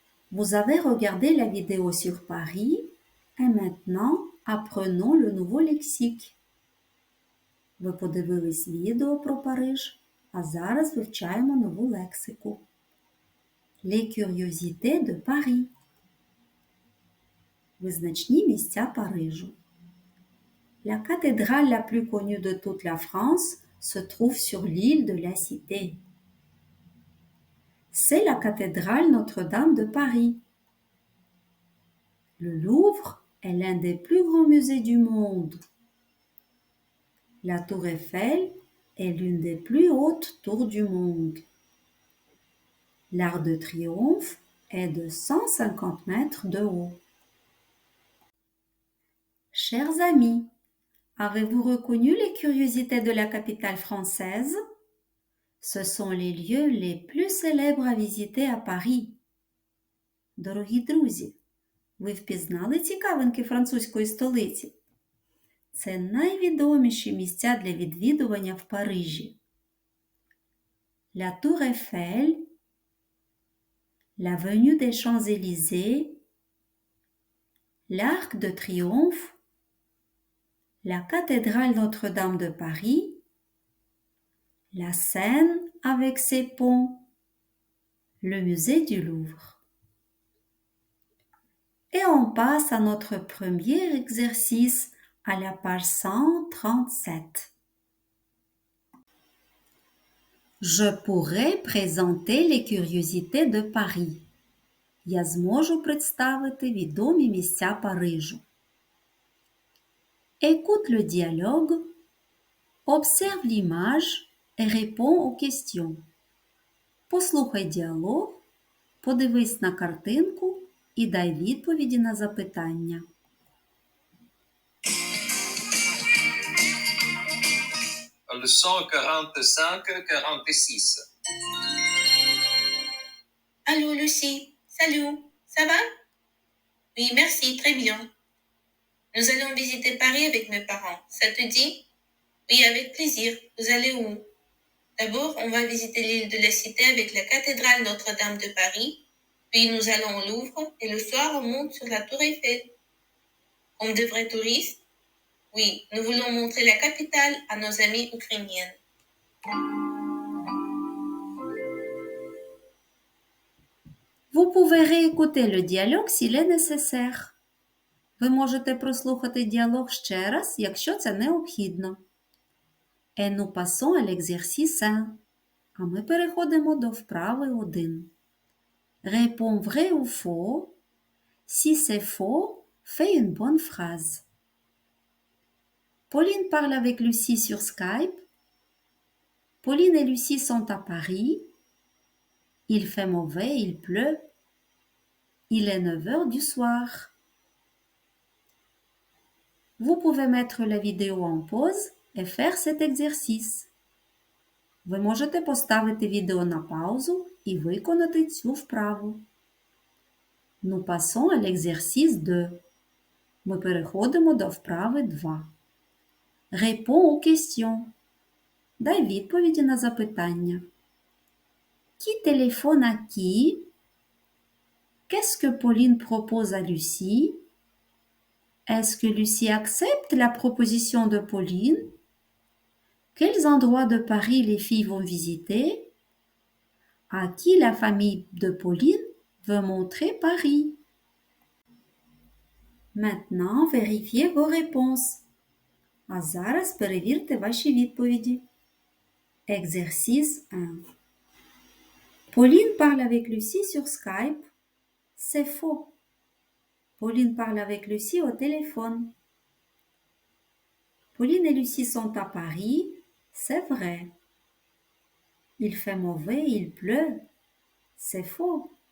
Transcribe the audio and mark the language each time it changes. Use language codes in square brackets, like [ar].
[fr] Vous avez regardé la vidéo sur Paris et maintenant apprenons le nouveau lexique. [uk] Ви подивились відео про Париж, а зараз вивчаємо нову лексику. [fr] Les curiosités de Paris. [uk] Визначні місця Парижу. [fr] La cathédrale la plus connue de toute la France se trouve sur l'île de la Cité. C'est la cathédrale Notre-Dame de Paris. Le Louvre est l'un des plus grands musées du monde. La Tour Eiffel est l'une des plus hautes tours du monde. L'Arc de Triomphe est de 150 mètres de haut. Chers amis, avez-vous reconnu les curiosités de la capitale française? Ce sont les lieux les plus célèbres à visiter à Paris. [uk] Дорогі друзі, ви впізнали цікавинки французької столиці? Це найвідоміші місця для відвідування в Парижі. [fr] La Tour Eiffel, l'avenue des Champs-Élysées, l'Arc de Triomphe, la cathédrale Notre-Dame de Paris, la Seine avec ses ponts, le musée du Louvre. Et on passe à notre premier exercice à la page 137. Je pourrais présenter les curiosités de Paris. [uk] Я зможу представити відомі місця Парижу. [fr] Écoute le dialogue, observe l'image et réponds aux questions. [uk] Послухай діалог, подивись на картинку і дай відповіді на запитання. [fr] Leçon 45-46. Allô, Lucie. Salut. Ça va? Oui, merci, très bien. Nous allons visiter Paris avec mes parents. Ça te dit? Oui, avec plaisir. Vous allez où? D'abord, on va visiter l'île de la Cité avec la cathédrale Notre-Dame de Paris. Puis nous allons au Louvre et le soir, on monte sur la Tour Eiffel. Comme de vrais touristes? Oui, nous voulons montrer la capitale à nos amis ukrainiennes. Vous pouvez réécouter le dialogue s'il est nécessaire. [uk] Ви можете прослухати діалог ще раз, якщо це необхідно. [fr] Et nous passons à l'exercice 1. [uk] А ми переходимо до вправи 1. [fr] Réponds vrai ou faux. Si c'est faux, fais une bonne phrase. Pauline parle avec Lucie sur Skype. Pauline et Lucie sont à Paris. Il fait mauvais, il pleut. Il est 9 heures du soir. Vous pouvez mettre la vidéo en pause et faire cet exercice. [uk] Ви можете поставити відео на паузу і виконати цю вправу. [fr] Nous passons à l'exercice 2. [uk] Ми переходимо до вправи 2. [fr] Réponds aux questions. [uk] Дай відповіді на запитання. [fr] Qui téléphone à qui? Qu'est-ce que Pauline propose à Lucie? Est-ce que Lucie accepte la proposition de Pauline? Quels endroits de Paris les filles vont visiter? À qui la famille de Pauline veut montrer Paris? Maintenant, vérifiez vos réponses. [uk] А зараз перевірте ваші відповіді. [fr] Exercice 1. Pauline parle avec Lucie sur Skype. C'est faux. Pauline parle avec Lucie au téléphone. Pauline et Lucie sont à Paris. C'est vrai. Il fait mauvais, il pleut. C'est faux.